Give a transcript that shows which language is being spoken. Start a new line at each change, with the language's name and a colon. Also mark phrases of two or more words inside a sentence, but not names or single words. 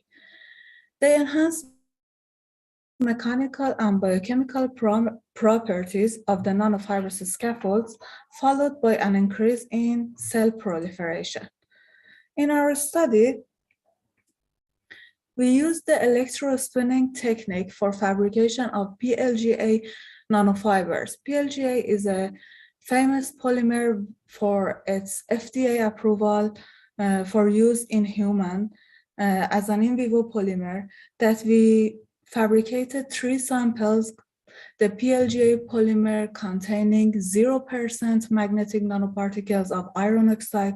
English: They enhance mechanical and biochemical properties of the nanofibrous scaffolds, followed by an increase in cell proliferation. In our study, we used the electrospinning technique for fabrication of PLGA nanofibers. PLGA is a famous polymer for its FDA approval for use in human as an in vivo polymer that we fabricated 3 samples, the PLGA polymer containing 0% magnetic nanoparticles of iron oxide.